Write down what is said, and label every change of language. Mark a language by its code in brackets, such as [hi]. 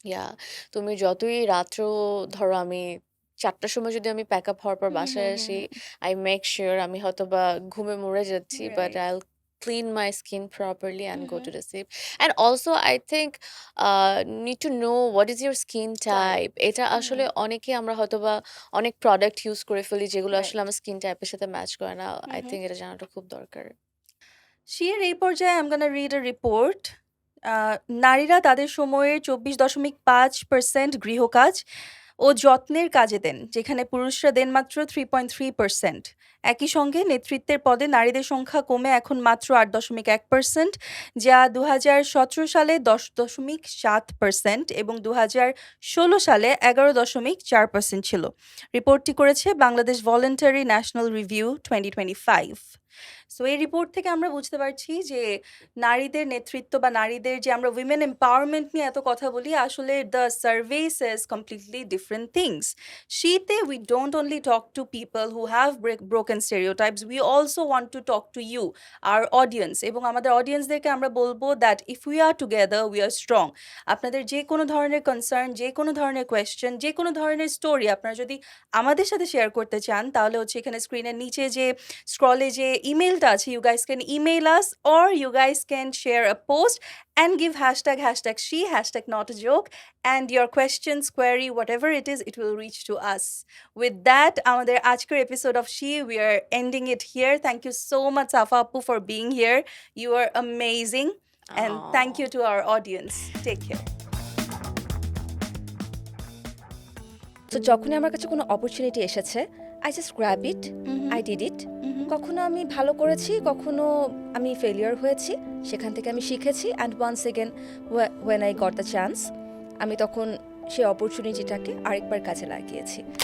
[bn] ইয়া তুমি যতই রাত্র ধরো আমি 4টার সময় যদি আমি প্যাক আপ হওয়ার পর বাসায় আসি আই মেক শিওর আমি হয়তো বা ঘুমে মরে যাচ্ছি বাট [en] Right. I'll clean my skin properly and go to the sleep. And also I think need to know what is your skin type. [bn] এটা আসলে অনেকে আমরা হয়তো বা অনেক প্রোডাক্ট ইউজ করে ফেলি যেগুলো আসলে [en] Right. [bn] আমার স্কিন টাইপের সাথে ম্যাচ করে না আই থিঙ্ক এটা জানাটা খুব দরকার [en] Sheer [bn] এই পর্যায়ে [en] I'm gonna read a report. [bn] নারীরা তাদের সময়ের 24.5% গৃহকাজ ও যত্নের কাজে দেন, যেখানে পুরুষরা দেন মাত্র 3.3%। একই সঙ্গে নেতৃত্বের পদে নারীদের সংখ্যা কমে এখন মাত্র 8.1%, যা 2017 সালে 10.7% এবং 2016 সালে 11.4% ছিল। রিপোর্টটি করেছে Bangladesh voluntary national review 2025। So এই রিপোর্ট থেকে আমরা বুঝতে পারছি যে নারীদের নেতৃত্ব বা নারীদের যে আমরা উইমেন এম্পাওয়ারমেন্ট নিয়ে এত কথা বলি, আসলে [en] The survey says completely different things. শীতে we don't only talk to people who have broken stereotypes, we also want to talk to you our audience, [bn] এবং আমাদের অডিয়েন্সদেরকে আমরা বলবো [en] That if we are together we are strong. [bn] আপনাদের যে কোনো ধরনের concern, যে কোনো ধরনের কোয়েশ্চেন, যে কোনো ধরনের স্টোরি আপনারা যদি আমাদের সাথে শেয়ার করতে চান, তাহলে হচ্ছে এখানে স্ক্রিনের নিচে যে স্ক্রলে যে ইমেলটা আছে, [en] you guys can email us or you guys can share a post and give hashtag she, hashtag not a joke, and your questions, query, whatever it is, it will reach to us. With that, [bn] আমাদের আজকের [en] episode of She, we are ending it here. Thank you so much Safa Appu for being here. You are amazing, and thank you to our audience. Take care. [bn] তো যখনই আমার কাছে কোনো opportunity এসেছে [en] I just grab it, I did it. [bn] কখনো আমি ভালো করেছি, কখনো আমি ফেলিয়ার হয়েছি, সেখান থেকে আমি শিখেছি, [en] and once again when I got the chance [bn] আমি তখন সেই অপরচুনিটিটাকে আরেকবার কাজে লাগিয়েছি।